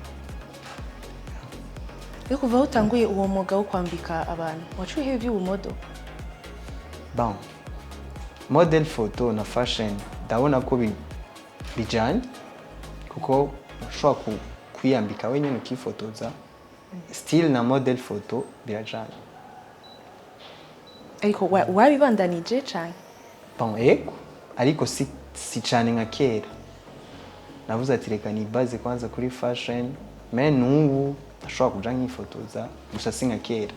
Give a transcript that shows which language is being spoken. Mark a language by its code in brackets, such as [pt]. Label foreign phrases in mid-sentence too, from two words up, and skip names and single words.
[rn] Yo kuva utanguye uwo mwuga wo kwambika abantu, wacuye ivy'ubumodo? Bon, [en] model photo [rn] na fashion ndabona ko bijanye, kuko ushobora kwiyambika wenyine ukifotoza. Still na [en] model photo [rn] birajanye. Ariko wabibandanije cyane? Bon, ariko si cyane nka kera. Navuze ati reka nibaze kwanza kuri fashion, mais n'ubu ashobora kuja nkifotoza, gusa si nka kera.